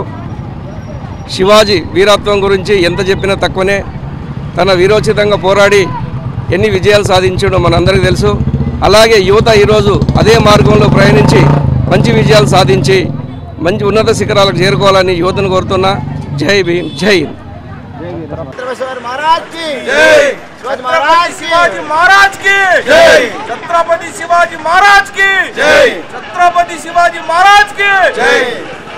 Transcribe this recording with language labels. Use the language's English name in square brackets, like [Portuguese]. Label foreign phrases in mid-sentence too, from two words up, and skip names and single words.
[Telugu] శివాజీ వీరత్వం గురించి ఎంత చెప్పినా తక్కువనే. తన వీరోచితంగా పోరాడి ఎన్ని విజయాలు సాధించాడో మనందరికీ తెలుసు. అలాగే యువత ఈరోజు అదే మార్గంలో ప్రయాణించి మంచి విజయాలు సాధించి మంచి ఉన్నత శిఖరాలకు చేరుకోవాలని యువతను కోరుతున్నా. [Hindi] जय भीम जय हिंद. शिवाजी महाराज की जय शिवाजी महाराज की जय छत्रपति शिवाजी महाराज की जय छत्रपति शिवाजी महाराज की जय।